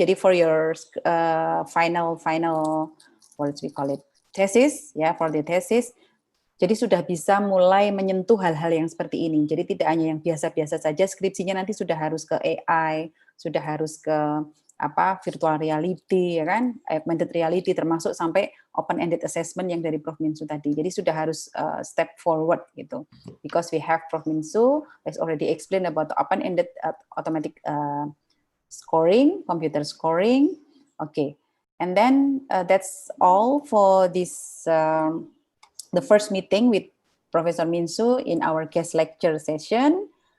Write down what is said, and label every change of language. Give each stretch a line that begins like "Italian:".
English: Jadi for your final what we call it thesis ya, for the thesis.
Indonesian: Jadi sudah bisa mulai menyentuh hal-hal yang seperti ini. Jadi tidak hanya yang biasa-biasa saja, skripsinya nanti sudah harus ke AI, sudah harus ke virtual reality, ya kan, augmented reality, termasuk sampai open-ended assessment yang dari Prof Minsu tadi. Jadi sudah harus
English: step forward
Indonesian: gitu.
English: Because we have Prof Minsu has already explained about the open-ended automatic scoring, computer scoring. Okay, and then that's all for this. The first meeting with Professor Minsu in our guest lecture session.